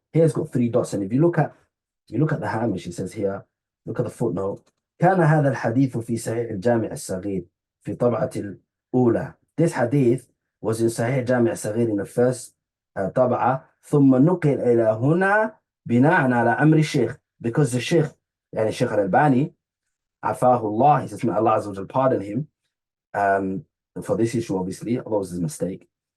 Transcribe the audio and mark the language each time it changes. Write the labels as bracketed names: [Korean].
[English] Here it's got 3 dots, and if you look at the hamish, it says here, look at the footnote. [Arabic] كان هذا الحديث في صحيح الجامع الصغير في طبعة الأولى. [English] This hadith was in Sahih Jami' al-Saghir in the first طبعة, [Arabic] ثم نقل إلى هنا بناء على أمر الشيخ, [English] because the Sheikh, [Arabic] يعني [English] Sheikh al-Albani, [Arabic] عفاه الله, [English] he says, may Allah Azza wa Jal pardon him for this issue, obviously, although it was his mistake.